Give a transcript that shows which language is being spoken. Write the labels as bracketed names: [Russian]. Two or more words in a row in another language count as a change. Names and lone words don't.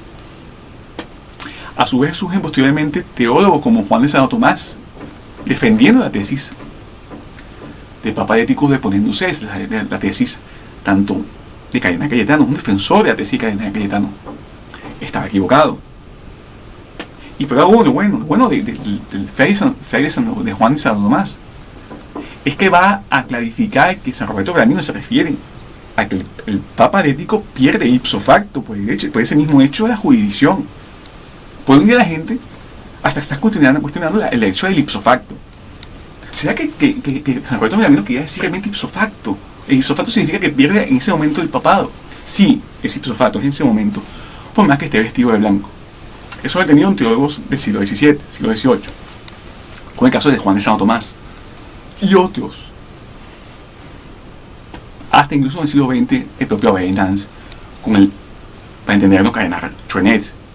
[Spanish] A su vez surgen posteriormente teólogos como Juan de Santo Tomás, defendiendo la tesis del Papa Herético [Latin] de Ponendus Es, [Spanish] la tesis tanto de Cardenal Cayetano, un defensor de la tesis de Cardenal Cayetano. Estaba equivocado. Y pero algo lo bueno del de Juan de Santo Tomás es que va a clarificar que San Roberto Bellarmino se refiere a que el Papa Herético pierde [Latin] ipso facto [Spanish] por ese mismo hecho de la jurisdicción. Por un día la gente hasta está cuestionando el hecho del [Latin] ipso facto. [Spanish] ¿Será que San Roberto Bellarmino quería decir realmente [Latin] ipso facto? [Spanish] El [Latin] ipso facto [Spanish] significa que pierde en ese momento el papado. Sí, es [Latin] ipso facto, [Spanish] es en ese momento, por más que esté vestido de blanco. Eso lo he tenido en teólogos del siglo XVII, siglo XVIII, con el caso de Juan de Santo Tomás y otros. Hasta incluso en el siglo XX, el propio Avenance, para entenderlo, Cardenal Truenet.